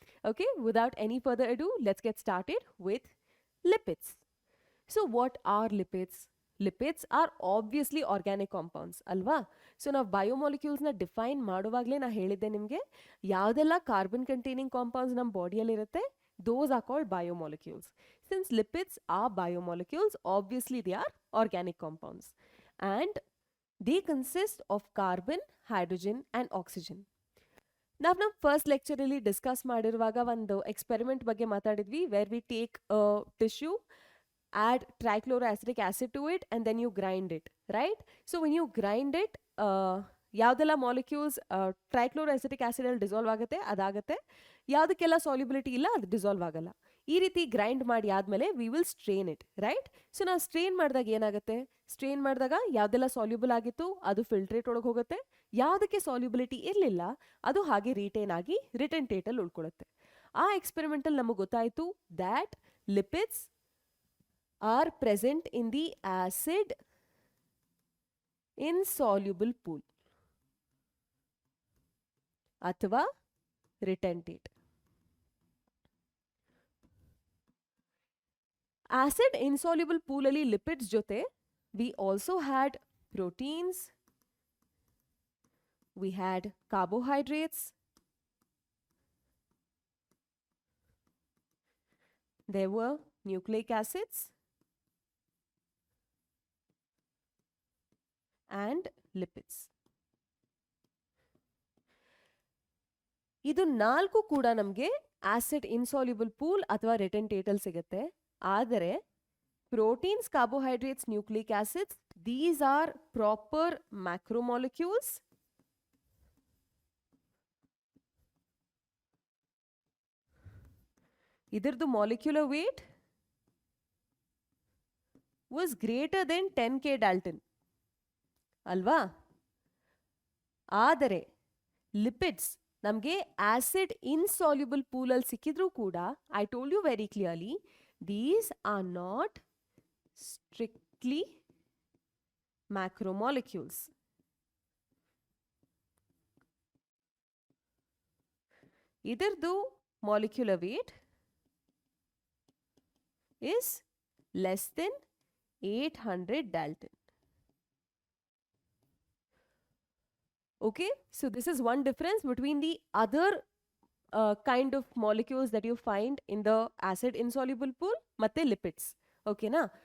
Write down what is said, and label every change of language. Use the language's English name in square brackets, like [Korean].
[English] Okay, without any further ado let's get started with lipids. So what are lipids? Lipids are obviously organic compounds ಅಲ್ವಾ? [Kannada] So ನಾವು ಬಯೋಮಾಲಿಕ್ಯೂಲ್ಸ್ನ define ಮಾಡುವಾಗಲೇ ನಾ ಹೇಳಿದ್ದೆ ನಿಮಗೆ, ಯಾವುದೆಲ್ಲ carbon containing compounds ನಮ್ಮ ಬಾಡಿಯಲ್ಲಿರುತ್ತೆ, [English] those are called biomolecules. Since lipids are biomolecules, obviously they are organic compounds. And they consist of carbon, hydrogen and oxygen. [Kannada] ನಾವು ನಮ್ಮ first ಲೆಕ್ಚರಲ್ಲಿ discuss ಮಾಡಿರುವಾಗ ಒಂದು ಎಕ್ಸ್ಪೆರಿಮೆಂಟ್ ಬಗ್ಗೆ ಮಾತಾಡಿದ್ವಿ, [English] Where we take tissue, add trichloroacetic acid to it and then you grind it, right? So when you grind it, [Kannada] ಯಾವುದೆಲ್ಲ molecules ಟ್ರೈಕ್ಲೋರಾಸಿಟಿಕ್ acid ಅಲ್ಲಿ dissolve ಆಗುತ್ತೆ ಅದಾಗುತ್ತೆ, ಯಾವುದಕ್ಕೆಲ್ಲ solubility ಇಲ್ಲ ಅದು ಡಿಸಾಲ್ವ್ ಆಗಲ್ಲ. ಈ ರೀತಿ ಗ್ರೈಂಡ್ ಮಾಡಿ ಆದಮೇಲೆ [English] We will strain it, right? [Kannada] So ನಾವು ಸ್ಟ್ರೇನ್ ಮಾಡಿದಾಗ ಏನಾಗುತ್ತೆ, ಸ್ಟ್ರೇನ್ ಮಾಡಿದಾಗ ಯಾವುದೆಲ್ಲ ಸಾಲ್ಯುಬಲ್ ಆಗಿತ್ತು ಅದು ಫಿಲ್ಟ್ರೇಟ್ ಒಳಗೆ ಹೋಗುತ್ತೆ, ಯಾವುದಕ್ಕೆ ಸಾಲ್ಯುಬಿಲಿಟಿ ಇರಲಿಲ್ಲ ಅದು ಹಾಗೆ ರಿಟೈನ್ ಆಗಿ ರಿಟೆಂಟೇಟಲ್ಲಿ ಉಳ್ಕೊಳ್ಳುತ್ತೆ. ಆ ಎಕ್ಸ್ಪೆರಿಮೆಂಟಲ್ಲಿ ನಮಗೆ ಗೊತ್ತಾಯಿತು [English] That lipids are present in the acid insoluble pool ಅಥವಾ retentate. Acid insoluble pool ಅಲ್ಲಿ lipids ಜೊತೆ we also had proteins, we had carbohydrates, there were nucleic acids and lipids. [Kannada] ಇದು 4 ಕೂಡ ನಮಗೆ ಆಸಿಡ್ ಇನ್ಸಾಲ್ಯುಬಲ್ ಪೂಲ್ ಅಥವಾ ರಿಟೆಂಟೇಟಲ್ ಸಿಗುತ್ತೆ. [English] ಆದರೆ proteins, carbohydrates, nucleic acids, these are proper macromolecules. ಇದರದ್ದು molecular weight was greater than 10K Dalton ಅಲ್ವಾ? ಆದರೆ lipids [Kannada] ನಮಗೆ ಆಸಿಡ್ ಇನ್ಸಾಲ್ಯುಬಲ್ ಪೂಲಲ್ಲಿ ಸಿಕ್ಕಿದ್ರೂ ಕೂಡ [English] I told you very clearly, these are not strictly macromolecules. ಇದರದ್ದು molecular weight is less than 800 Dalton. Okay, so this is one difference between the other kind of molecules that you find in the acid insoluble pool matte lipids. Okay na?